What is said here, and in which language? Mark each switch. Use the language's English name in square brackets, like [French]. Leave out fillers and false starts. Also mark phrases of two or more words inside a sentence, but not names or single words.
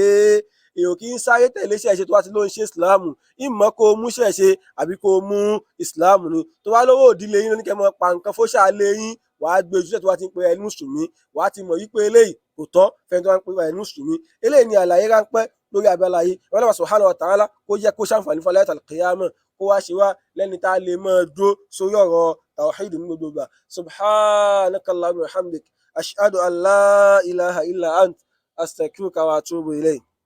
[Yoruba] èèyàn kì í sáré tẹ̀lé ṣẹ̀ṣẹ̀ tó bá ti ló ń ṣe ìsìláàmù, ìmọ̀ kó mú ṣẹ̀ṣẹ̀ àbí kó mú ìsìláàmù ni. tó bá lówó òdílé yín lóníkẹ́ mọ́ pa nǹkan fóṣà lé yín, wàá gbé ojúṣe tó bá ti ń pe ẹni mùsùlùmí, wàá ti mọ̀ wípé eléyìí kò tọ́ fẹ́ni tó bá ń pe ẹni mùsùlùmí. eléyìí ni àlàyé ráńpẹ́ lórí abala yìí. [Arabic] الله سبحانه وتعالى [Yoruba] kó jẹ́ kó ṣàǹfààní fún [Arabic] القيامة, [Yoruba] kó wá ṣe wá lẹ́ni tá a lè máa dúró sórí ọ̀rọ̀ tawhid ní gbogbo ìgbà. [Arabic] سبحانك اللهم وبحمدك أشهد أن لا إله إلا أنت أستغفرك وأتوب إليك.